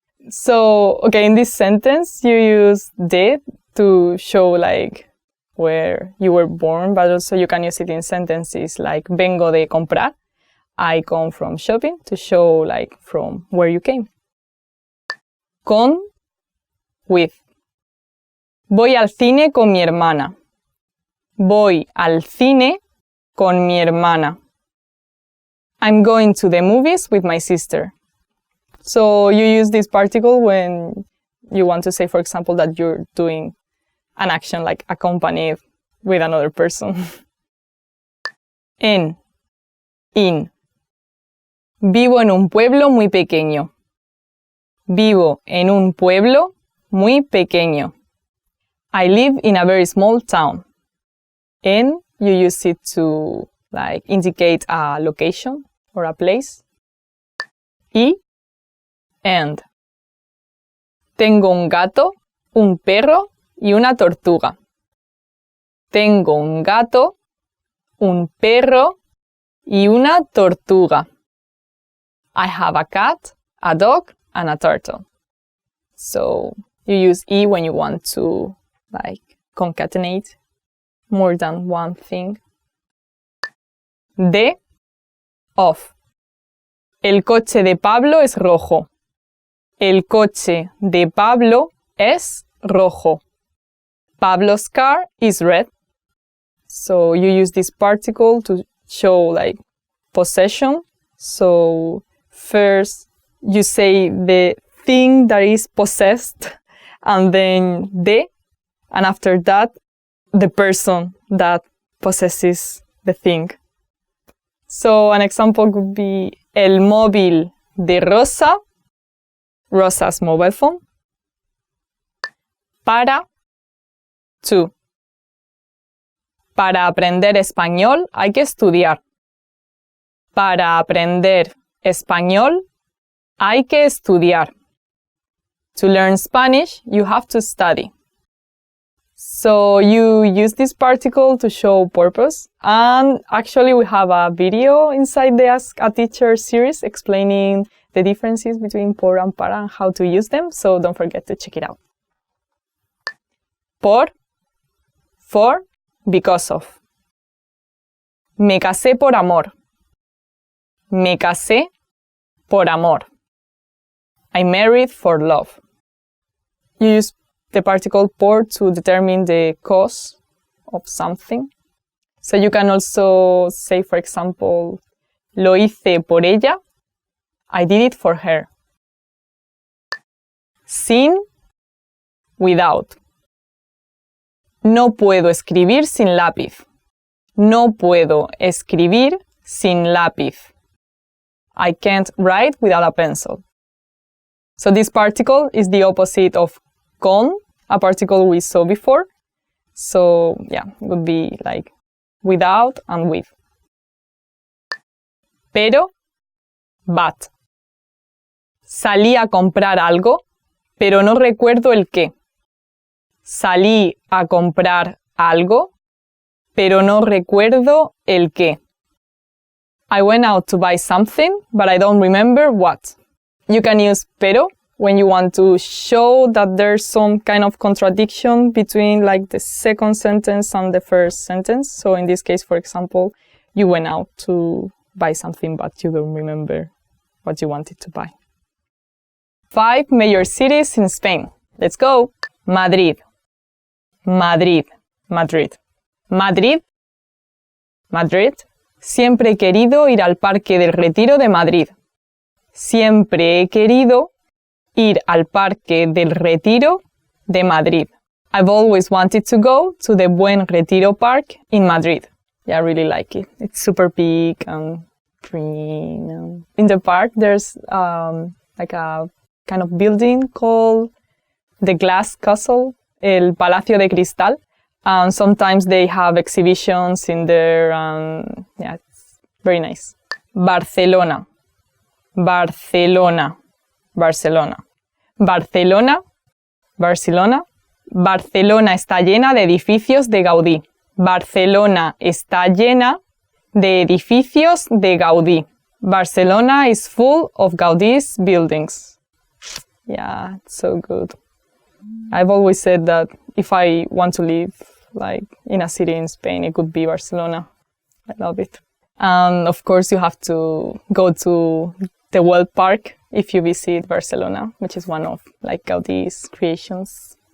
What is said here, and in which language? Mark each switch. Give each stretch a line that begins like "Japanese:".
English: So, okay, in this sentence, you use de to show like where you were born, but also you can use it in sentences like
Spanish: vengo de comprar.
English: I come from shopping to show like from where you came.
Spanish: Con, with. Voy al cine con mi hermana. Voy al cine con mi hermana.
English: I'm going to the movies with my sister. So you use this particle when you want to say, for example, that you're doing an action like accompanied with another person.
Spanish: En, in. Vivo en un pueblo muy pequeño. Vivo en un pueblo muy pequeño.
English: I live in a very small town. En, you use it to like indicate a location or a place.
Spanish: Y, and. Tengo un gato, un perro y una tortuga. Tengo un gato, un perro y una tortuga.
English: I have a cat, a dog, and a turtle. So you use y when you want to like concatenate more than one thing.
Spanish: De, of. El coche de Pablo es rojo. El coche de Pablo es rojo.
English: Pablo's car is red. So you use this particle to show like possession. So first you say the thing that is possessed and then de, and after that the person that possesses the thing. So an example could be
Spanish: el móvil de Rosa,
English: Rosa's mobile phone.
Spanish: Para, to. Para aprender español hay que estudiar. Para aprender español hay que estudiar.
English: To learn Spanish, you have to study. So you use this particle to show purpose. And actually we have a video inside the Ask a Teacher series explaining the differences between por and para and how to use them. So don't forget to check it out. Por, for, because of.
Spanish: Me casé por amor. Me casé por amor.
English: I married for love. You use the particle por to determine the cause of something. So you can also say, for example,
Spanish: lo hice por ella.
English: I did it for her.
Spanish: Sin, without. No puedo escribir sin lápiz. No puedo escribir sin lápiz.
English: I can't write without a pencil. So this particle is the opposite of con, a particle we saw before. So yeah, it would be like without and with. Pero, but. Salí a comprar algo, pero no recuerdo el qué. Salí a comprar algo, pero no recuerdo el qué. I went out to buy something, but I don't remember what. You can use pero when you want to show that there's some kind of contradiction between like the second sentence and the first sentence. So in this case, for example, you went out to buy something, but you don't remember what you wanted to buy. 5 major cities in Spain. Let's go. Madrid. Madrid. Madrid. Madrid. Madrid.
Spanish: Siempre he querido ir al Parque del Retiro de Madrid. Siempre he querido ir al Parque del Retiro de Madrid.
English: I've always wanted to go to the Buen Retiro Park in Madrid. Yeah, I really like it. It's super big and green. In the park, there's like a kind of building called the Glass Castle, El Palacio de Cristal. And sometimes they have exhibitions in there, and yeah, it's very nice. Barcelona. Barcelona. Barcelona. Barcelona. Barcelona.
Spanish: Barcelona está llena de edificios de Gaudí. Barcelona está llena de edificios de Gaudí.
English: Barcelona is full of Gaudí's buildings. Yeah, it's so good. I've always said that if I want to live like in a city in Spain, it could be Barcelona. I love it. And of course you have to go to the World Park if you visit Barcelona, which is one of like Gaudí's creations.